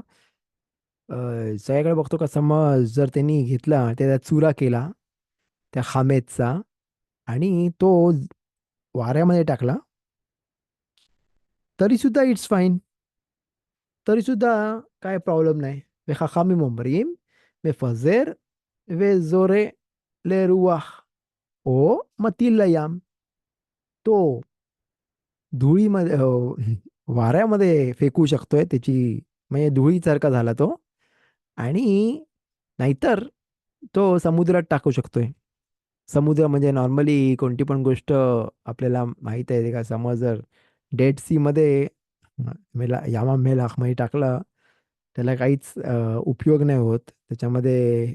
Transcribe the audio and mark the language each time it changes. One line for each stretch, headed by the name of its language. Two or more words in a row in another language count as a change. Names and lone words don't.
Marathi: सगळ्याकडे बघतो का, समज जर त्यांनी घेतला त्याचा चुरा केला त्या खामेचा आणि तो वाऱ्यामध्ये टाकला, तरी सुद्धा
English: it's fine.
Marathi: तरी सुद्धा काय प्रॉब्लेम नाही.
Hebrew: וחכמים אומרים מפזר וזורה לרוח או מטיल לים.
Marathi: तो धुळीमध्ये वाऱ्यामध्ये फेकू शकतोय त्याची, म्हणजे धुळीसारखा झाला तो. आणि नाहीतर तो समुद्रात टाकू शकतोय. समुद्र म्हणजे नॉर्मली कोणती पण गोष्ट आपल्याला माहीत आहे का, समज जर
English: Dead Sea
Marathi: मध्ये
Hebrew: ים המלח
Marathi: मध्ये टाकलं, त्याला काहीच उपयोग नाही होत त्याच्यामध्ये.